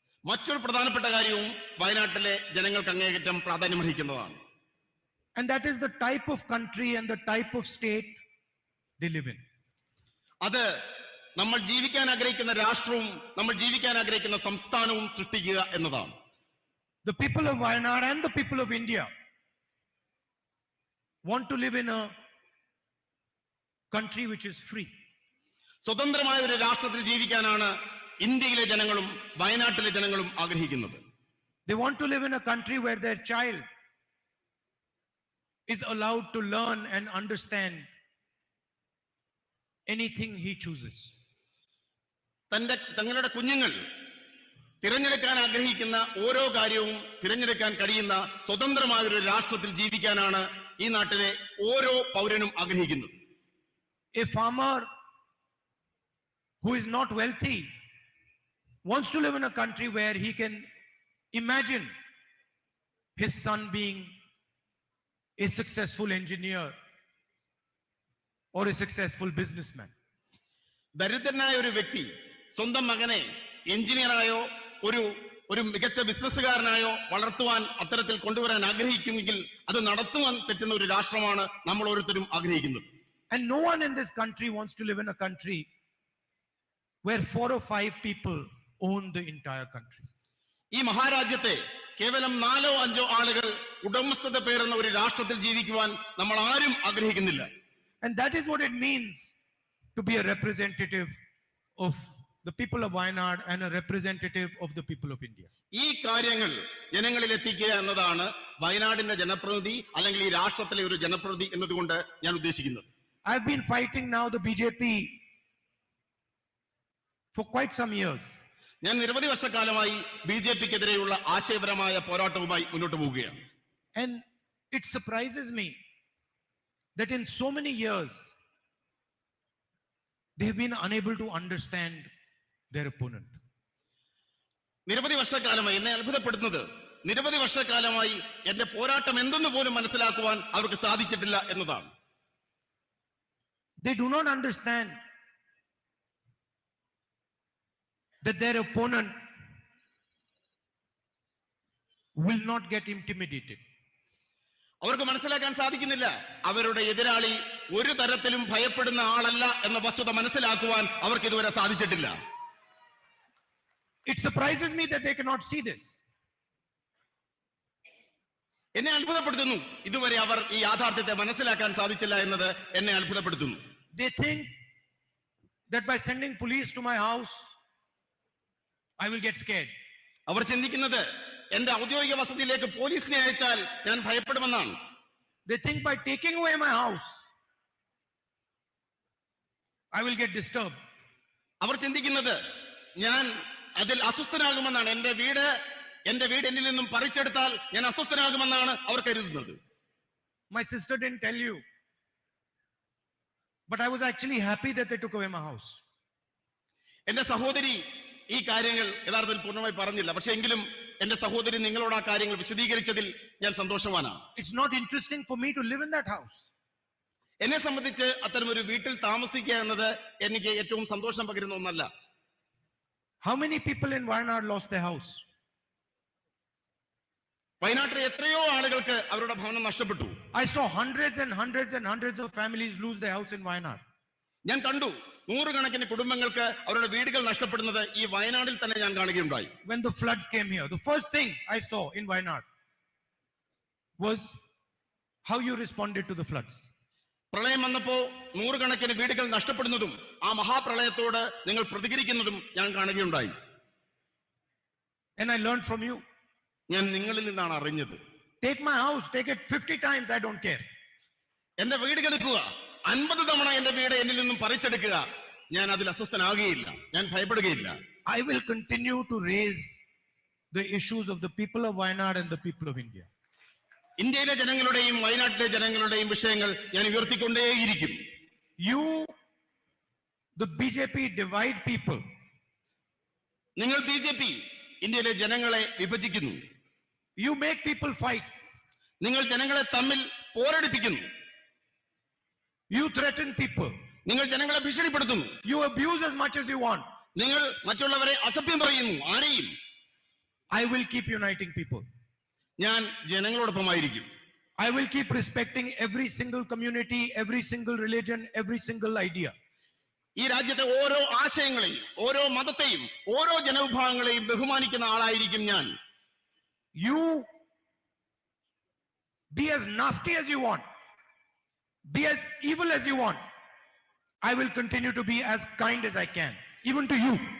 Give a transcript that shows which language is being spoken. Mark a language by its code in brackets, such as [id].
[ml] മറ്റൊരു പ്രധാനപ്പെട്ട കാര്യവും വയനാട്ടിലെ ജനങ്ങൾക്ക് അങ്ങേയറ്റം പ്രാധാന്യമർഹിക്കുന്നതാണ്. [en] And that is the type of country and the type of state they live in. [ml] അത് നമ്മൾ ജീവിക്കാൻ ആഗ്രഹിക്കുന്ന രാഷ്ട്രവും നമ്മൾ ജീവിക്കാൻ ആഗ്രഹിക്കുന്ന സംസ്ഥാനവും സൃഷ്ടിക്കുക എന്നതാണ്. [en] The people of Wayanad and the people of India want to live in a country which is free. [ml] സ്വതന്ത്രമായ ഒരു രാഷ്ട്രത്തിൽ ജീവിക്കാനാണ് ഇന്ത്യയിലെ ജനങ്ങളും വയനാട്ടിലെ ജനങ്ങളും ആഗ്രഹിക്കുന്നത്. [en] They want to live in a country where their child is allowed to learn and understand anything he chooses. [ml] തങ്ങളുടെ കുഞ്ഞുങ്ങൾ തിരഞ്ഞെടുക്കാൻ ആഗ്രഹിക്കുന്ന ഓരോ കാര്യവും തിരഞ്ഞെടുക്കാൻ കഴിയുന്ന സ്വതന്ത്രമായ ഒരു രാഷ്ട്രത്തിൽ ജീവിക്കാനാണ് ഈ നാട്ടിലെ ഓരോ പൗരനും ആഗ്രഹിക്കുന്നത്. [en] A farmer who is not wealthy wants to live in a country where he can imagine his son being a successful engineer or a successful businessman. [ml] ദരിദ്രനായ ഒരു വ്യക്തി സ്വന്തം മകനെ എഞ്ചിനീയറായോ ഒരു മികച്ച ബിസിനസ്സുകാരനായോ വളർത്തുവാൻ അത്തരത്തിൽ കൊണ്ടുവരാൻ ആഗ്രഹിക്കുമെങ്കിൽ അത് നടത്തുവാൻ പറ്റുന്ന ഒരു രാഷ്ട്രമാണ് നമ്മൾ ഓരോരുത്തരും ആഗ്രഹിക്കുന്നത്. [en] And no one in this country wants to live in a country where 4 or 5 people own the entire country. [ml] ഈ മഹാരാജ്യത്തെ കേവലം [en] 4 or 5 [ml] ആളുകൾ ഉടമസ്ഥത പേരുന്ന ഒരു രാഷ്ട്രത്തിൽ ജീവിക്കുവാൻ നമ്മൾ ആരും ആഗ്രഹിക്കുന്നില്ല. [en] And that is what it means to be a representative of the people of Wayanad and a representative of the people of India. [ml] ഈ കാര്യങ്ങൾ ജനങ്ങളിൽ എത്തിക്കുക എന്നതാണ് വയനാടിന്റെ ജനപ്രതിനിധി അല്ലെങ്കിൽ ഈ രാഷ്ട്രത്തിലെ ഒരു ജനപ്രതിനിധി എന്നതുകൊണ്ട് ഞാൻ ഉദ്ദേശിക്കുന്നത്. [en] I've been fighting now the BJP for quite some years. [ml] ഞാൻ നിരവധി വർഷക്കാലമായി ബിജെപിക്കെതിരെയുള്ള ആശയപരമായ പോരാട്ടവുമായി മുന്നോട്ട് പോവുകയാണ്. [en] And it surprises me that in so many years they have been unable to understand their opponent. [ml] നിരവധി വർഷക്കാലമായി എന്നെ അത്ഭുതപ്പെടുന്നത് നിരവധി വർഷക്കാലമായി എന്റെ പോരാട്ടം എന്തെന്ന് പോലും മനസ്സിലാക്കുവാൻ അവർക്ക് സാധിച്ചിട്ടില്ല എന്നതാണ്. [en] They do not understand that their opponent will not get intimidated. [ml] അവർക്ക് മനസ്സിലാക്കാൻ സാധിക്കുന്നില്ല അവരുടെ എതിരാളി ഒരു തരത്തിലും ഭയപ്പെടുന്ന ആളല്ല എന്ന വസ്തുത മനസ്സിലാക്കുവാൻ അവർക്ക് ഇതുവരെ സാധിച്ചിട്ടില്ല. [en] It surprises me that they cannot see this. [ml] എന്നെ അത്ഭുതപ്പെടുത്തുന്നു ഇതുവരെ അവർ ഈ യാഥാർത്ഥ്യത്തെ മനസ്സിലാക്കാൻ സാധിച്ചില്ല എന്നത് എന്നെ അത്ഭുതപ്പെടുത്തുന്നു. [en] They think that by sending police to my house I will get scared. [ml] അവർ ചിന്തിക്കുന്നത് എന്റെ ഔദ്യോഗിക വസതിയിലേക്ക് പോലീസിനെ അയച്ചാൽ ഞാൻ ഭയപ്പെടുമെന്നാണ്. [en] They think by taking away my house I will get disturbed. [ml] അവർ ചിന്തിക്കുന്നത് ഞാൻ അതിൽ അസ്വസ്ഥനാകുമെന്നാണ്. എന്റെ വീട് എന്നിൽ നിന്നും പറിച്ചെടുത്താൽ ഞാൻ അസ്വസ്ഥനാകുമെന്നാണ് അവർ കരുതുന്നത്. [en] My sister didn't tell you, but I was actually happy that they took away my house. [ml] എന്റെ സഹോദരി ഈ കാര്യങ്ങൾ യഥാർത്ഥത്തിൽ പൂർണ്ണമായി പറഞ്ഞില്ല. പക്ഷെ എങ്കിലും എന്റെ സഹോദരി നിങ്ങളോട് ആ കാര്യങ്ങൾ വിശദീകരിച്ചതിൽ ഞാൻ സന്തോഷവാനാണ്. [en] It's not interesting for me to live in that house. [ml] എന്നെ സംബന്ധിച്ച് അത്തരം ഒരു വീട്ടിൽ താമസിക്കുക എന്നത് എനിക്ക് ഏറ്റവും സന്തോഷം പകരുന്ന ഒന്നല്ല. [en] How many people in Wayanad lost their house? [ml] വയനാട്ടിലെ എത്രയോ ആളുകൾക്ക് അവരുടെ ഭവനം നഷ്ടപ്പെട്ടു. [en] I saw hundreds and hundreds and hundreds of families lose their house in Wayanad. [ml] ഞാൻ കണ്ടു നൂറുകണക്കിന് കുടുംബങ്ങൾക്ക് അവരുടെ വീടുകൾ നഷ്ടപ്പെടുന്നത് ഈ വയനാട്ടിൽ തന്നെ ഞാൻ കാണുകയുണ്ടായി. [en] When the floods came here, the first thing I saw in Wayanad was how you responded to the floods. [ml] പ്രളയം വന്നപ്പോ നൂറുകണക്കിന് വീടുകൾ നഷ്ടപ്പെടുന്നതും ആ മഹാപ്രളയത്തോട് നിങ്ങൾ പ്രതികരിക്കുന്നതും ഞാൻ കാണുകയുണ്ടായി. [en] And I learned from you. [ml] ഞാൻ നിങ്ങളിൽ നിന്നാണ് അറിഞ്ഞത്. [en] Take my house, take it 50 times, I don't care. [ml] എന്റെ വീട് എടുക്കുക, 50 തവണ എന്റെ വീട് എന്നിൽ നിന്നും പറിച്ചെടുക്കുക, ഞാൻ അതിൽ അസ്വസ്ഥനാകുകയില്ല, ഞാൻ ഭയപ്പെടുകയില്ല. [en] I will continue to raise the issues of the people of Wayanad and the people of India. [ml] ഇന്ത്യയിലെ ജനങ്ങളുടെയും വയനാട്ടിലെ ജനങ്ങളുടെയും വിഷയങ്ങൾ ഞാൻ ഉയർത്തിക്കൊണ്ടേയിരിക്കും. [en] You, the BJP, divide people. [ml] നിങ്ങൾ BJP ഇന്ത്യയിലെ ജനങ്ങളെ വിഭജിക്കുന്നു. [en] You make people fight. [ml] നിങ്ങൾ ജനങ്ങളെ തമ്മിൽ പോരടിപ്പിക്കുന്നു. [en] You threaten people. [ml] നിങ്ങൾ ജനങ്ങളെ ഭീഷണിപ്പെടുത്തുന്നു. [en] You abuse as much as you want. [ml] നിങ്ങൾ മറ്റുള്ളവരെ അസഭ്യം പറയുന്നു. ആരെയും. [en] I will keep uniting people. [ml] ഞാൻ ജനങ്ങളോടൊപ്പമായിരിക്കും. [en] I will keep respecting every single community, every single religion, every single idea. [ml] ഈ രാജ്യത്തെ ഓരോ ആശയങ്ങളെയും ഓരോ മതത്തെയും ഓരോ ജനവിഭാഗങ്ങളെയും ബഹുമാനിക്കുന്ന ആളായിരിക്കും ഞാൻ. [en] You be as nasty as you want, be as evil as you want. I will continue to be as kind as I can, even to you.